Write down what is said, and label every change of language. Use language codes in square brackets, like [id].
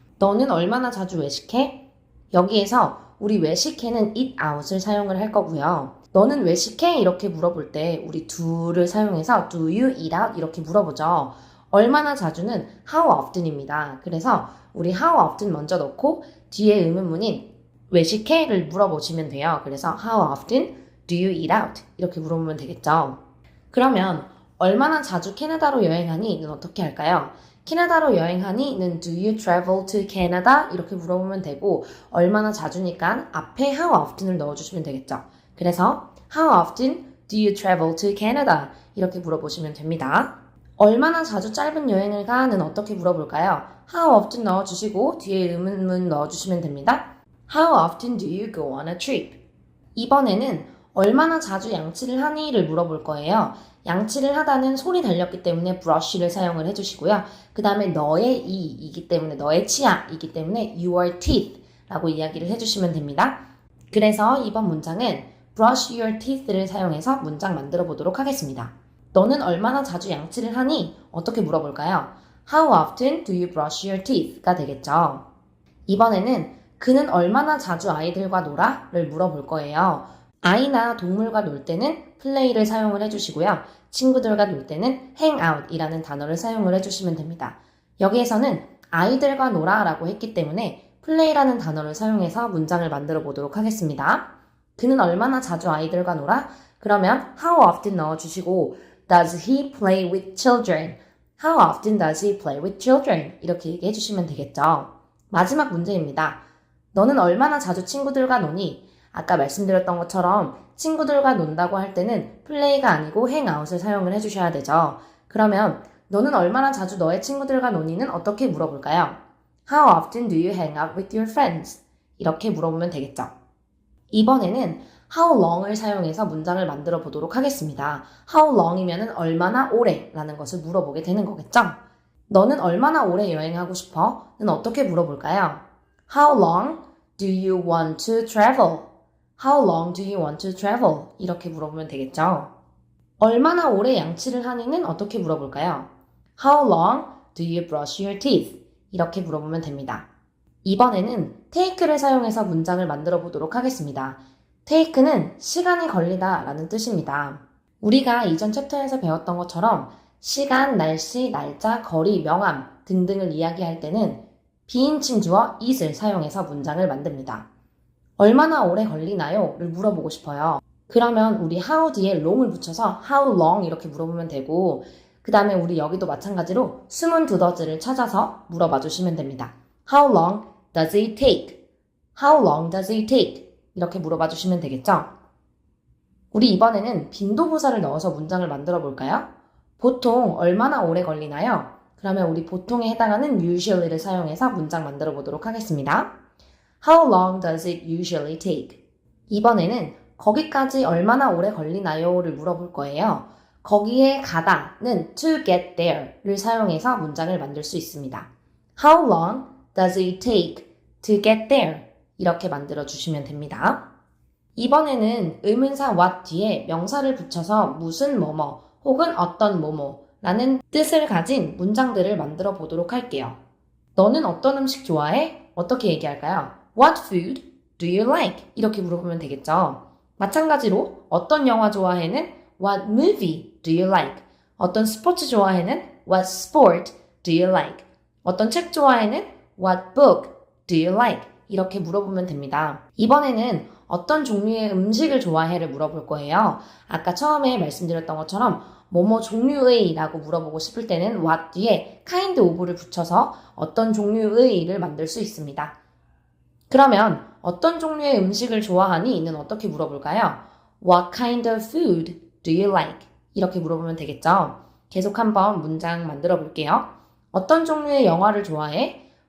[ko] 너는 얼마나 자주 외식해? 여기에서 우리 외식해는 eat out을 사용을 할 거고요. 너는 외식해? 이렇게 물어볼 때 우리 do를 사용해서 [en] do you eat out? [ko] 이렇게 물어보죠. 얼마나 자주는 how often입니다. 그래서 우리 how often 먼저 넣고 뒤에 의문문인 외식해?를 물어보시면 돼요. 그래서 [en] how often do you eat out? [ko] 이렇게 물어보면 되겠죠. 그러면 얼마나 자주 캐나다로 여행하니?는 어떻게 할까요? 캐나다로 여행하니?는 [en] do you travel to Canada? [ko] 이렇게 물어보면 되고 얼마나 자주니까 앞에 how often을 넣어주시면 되겠죠. 그래서 [en] how often do you travel to Canada? [ko] 이렇게 물어보시면 됩니다. 얼마나 자주 짧은 여행을 가?는 어떻게 물어볼까요? how often 넣어주시고 뒤에 의문문 넣어주시면 됩니다. [en] How often do you go on a trip? [ko] 이번에는 얼마나 자주 양치를 하니?를 물어볼 거예요. 양치를 하다는 손이 달렸기 때문에 brush를 사용을 해주시고요. 그 다음에 너의 이이기 때문에 너의 치아이기 때문에 your teeth 라고 이야기를 해주시면 됩니다. 그래서 이번 문장은 brush your teeth를 사용해서 문장 만들어 보도록 하겠습니다. 너는 얼마나 자주 양치를 하니? 어떻게 물어볼까요? [en] How often do you brush your teeth? [ko] 가 되겠죠. 이번에는 그는 얼마나 자주 아이들과 놀아? 를 물어볼 거예요. 아이나 동물과 놀 때는 play를 사용을 해주시고요. 친구들과 놀 때는 hang out 이라는 단어를 사용을 해주시면 됩니다. 여기에서는 아이들과 놀아 라고 했기 때문에 play라는 단어를 사용해서 문장을 만들어 보도록 하겠습니다. 그는 얼마나 자주 아이들과 놀아? 그러면 [en] how often [ko] 넣어주시고 [en] does he play with children? How often does he play with children? [ko] 이렇게 얘기해 주시면 되겠죠. 마지막 문제입니다. 너는 얼마나 자주 친구들과 노니? 아까 말씀드렸던 것처럼 친구들과 논다고 할 때는 플레이가 아니고 행아웃을 사용을 해주셔야 되죠. 그러면 너는 얼마나 자주 너의 친구들과 노니는 어떻게 물어볼까요? [en] How often do you hang out with your friends? [ko] 이렇게 물어보면 되겠죠. 이번에는 how long을 사용해서 문장을 만들어 보도록 하겠습니다. How long이면 얼마나 오래 라는 것을 물어보게 되는 거겠죠. 너는 얼마나 오래 여행하고 싶어? 는 어떻게 물어볼까요? [en] How long do you want to travel? How long do you want to travel? [ko] 이렇게 물어보면 되겠죠. 얼마나 오래 양치를 하니는 어떻게 물어볼까요? [en] How long do you brush your teeth? [ko] 이렇게 물어보면 됩니다. 이번에는 take를 사용해서 문장을 만들어 보도록 하겠습니다. take는 시간이 걸리다 라는 뜻입니다. 우리가 이전 챕터에서 배웠던 것처럼 시간, 날씨, 날짜, 거리, 명암 등등을 이야기할 때는 비인칭 주어 it을 사용해서 문장을 만듭니다. 얼마나 오래 걸리나요? 를 물어보고 싶어요. 그러면 우리 how 뒤에 long을 붙여서 how long 이렇게 물어보면 되고 그 다음에 우리 여기도 마찬가지로 숨은 두더지를 찾아서 물어봐 주시면 됩니다. [en] How long does it take? How long does it take? [ko] 이렇게 물어봐 주시면 되겠죠? 우리 이번에는 빈도부사를 넣어서 문장을 만들어 볼까요? 보통 얼마나 오래 걸리나요? 그러면 우리 보통에 해당하는 usually를 사용해서 문장 만들어 보도록 하겠습니다. [en] How long does it usually take? [ko] 이번에는 거기까지 얼마나 오래 걸리나요?를 물어볼 거예요. 거기에 가다는 [en] to get there [ko] 를 사용해서 문장을 만들 수 있습니다. [en] How long does it take to get there? [ko] 이렇게 만들어 주시면 됩니다. 이번에는 의문사 what 뒤에 명사를 붙여서 무슨 뭐뭐 혹은 어떤 뭐뭐 라는 뜻을 가진 문장들을 만들어 보도록 할게요. 너는 어떤 음식 좋아해? 어떻게 얘기할까요? [en] What food do you like? [ko] 이렇게 물어보면 되겠죠. 마찬가지로 어떤 영화 좋아해는 [en] What movie do you like? [ko] 어떤 스포츠 좋아해는 [en] What sport do you like? [ko] 어떤 책 좋아해는 [en] What book do you like? [ko] 이렇게 물어보면 됩니다. 이번에는 어떤 종류의 음식을 좋아해를 물어볼 거예요. 아까 처음에 말씀드렸던 것처럼 뭐뭐 종류의 라고 물어보고 싶을 때는 what 뒤에 kind of를 붙여서 어떤 종류의를 만들 수 있습니다. 그러면 어떤 종류의 음식을 좋아하니?는 어떻게 물어볼까요? [en] What kind of food do you like? [ko] 이렇게 물어보면 되겠죠. 계속 한번 문장 만들어 볼게요. 어떤 종류의 영화를 좋아해?